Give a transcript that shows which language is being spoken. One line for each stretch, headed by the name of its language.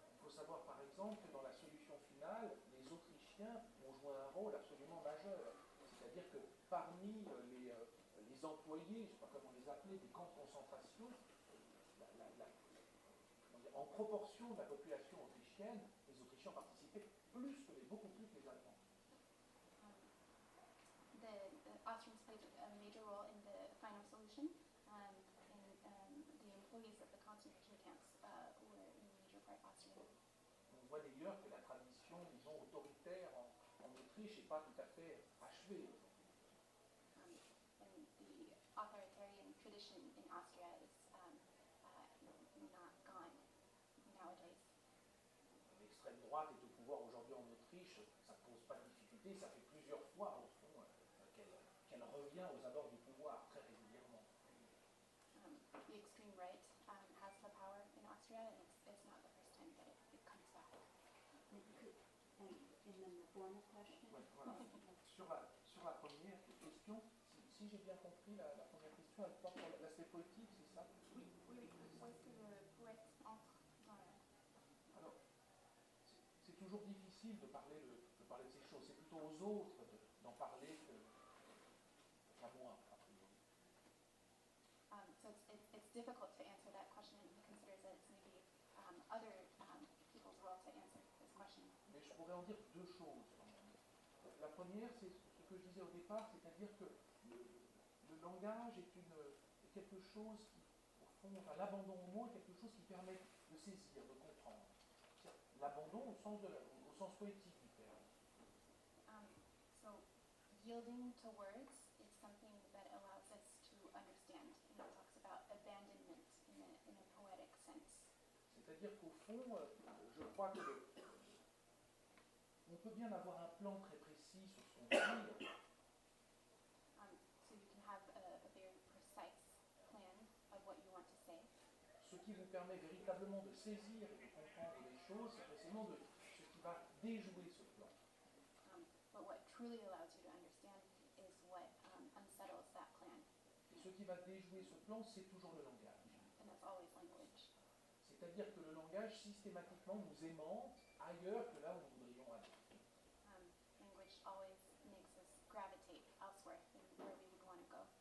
French: savoir par exemple que dans la solution finale, les Autrichiens ont joué un rôle absolument majeur. C'est-à-dire que parmi les employés, je ne sais pas comment les appeler, des camps de concentration, en proportion de la population autrichienne, les Autrichiens participaient beaucoup plus que les Allemands.
English: The Austrians played a major role in the final solution, and the employees of the concentration camps were in major part Austrian.
French: On voit d'ailleurs que la tradition, disons, autoritaire en Autriche n'est pas tout à fait achevée.
English: And the authoritarian tradition in Austria is not gone nowadays.
French: L'extrême droite est au pouvoir aujourd'hui en Autriche, ça ne pose pas de difficulté, ça fait plusieurs fois, au fond, qu'elle revient aux abords du pouvoir très régulièrement.
English: The extreme right has the power in Austria, and it's not the first time that it comes back. And then the formal question?
French: Ouais, voilà. Sur la première question, si j'ai bien compris, la première question, elle porte sur l'aspect poétique, c'est ça? Oui, où est-ce que le poète entre dans Alors, c'est toujours difficile de parler de ces choses. C'est plutôt aux autres d'en parler qu'à moi, a priori.
English: So it's difficult to answer that question, and he considers that it's maybe other people's role to answer this question.
French: Mais je pourrais en dire deux choses quand même. La première, c'est ce que je disais au départ, c'est-à-dire que le langage est quelque chose qui, au fond, l'abandon au mot est quelque chose qui permet de saisir, de comprendre. L'abandon au sens poétique du terme.
English: So yielding to words is something that allows us to understand, and he talks about abandonment in a poetic sense.
French: C'est-à-dire qu'au fond, je crois que on peut bien avoir un plan très précis sur ce qu'on veut dire.
English: So you can have a very precise plan of what you want to say.
French: Ce qui vous permet véritablement de saisir et de comprendre des choses, c'est précisément ce qui va déjouer ce plan.
English: But what truly allows you to understand is what unsettles that plan.
French: Et ce qui va déjouer ce plan, c'est toujours le langage.
English: And that's always language.
French: C'est-à-dire que le langage systématiquement nous aimante ailleurs que là où nous voudrions aller.
English: Language always makes us gravitate elsewhere than where we would want to go.